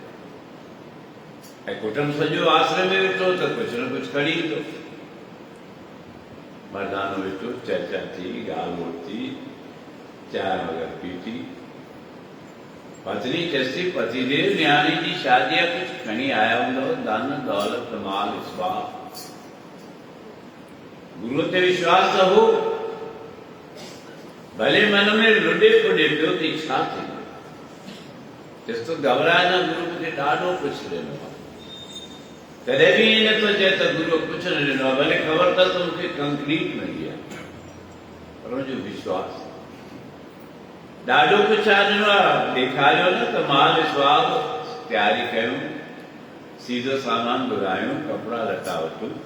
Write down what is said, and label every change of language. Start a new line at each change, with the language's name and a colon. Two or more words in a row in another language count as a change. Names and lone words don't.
Sindhi: ऐं कुटुंब सॼो आसरे में वेठो त कुझु न कुझु खणी ईंदो मर्दानो वेठो चर्चा थी ॻाल्हि ॿोल थी चांहि वग़ैरह पीती पत्नी चयसि पतिदेव न्याणी जी शादी या कुझु खणी आया हूंदव धन दौलत माल इस्बाब गुरू ते विश्वास त हो भले मन में रुॾे पुॾे पियो त छा थींदो चयसि तो घबराए न गुरू मूंखे ॾाढो कुझु ॾिनो आहे तॾहिं बि ईअं नथो चए त गुरू कुझु न ॾिनो आहे भले ख़बर अथसि त मूंखे कंक्रीट मिली आहे पर हुनजो विश्वास ॾाढो कुझु आहे ॾिनो आहे ॾेखारियो न त माल इस्बाब तयारी कयूं सीधो सामान घुरायूं कपिड़ा लटा वठूं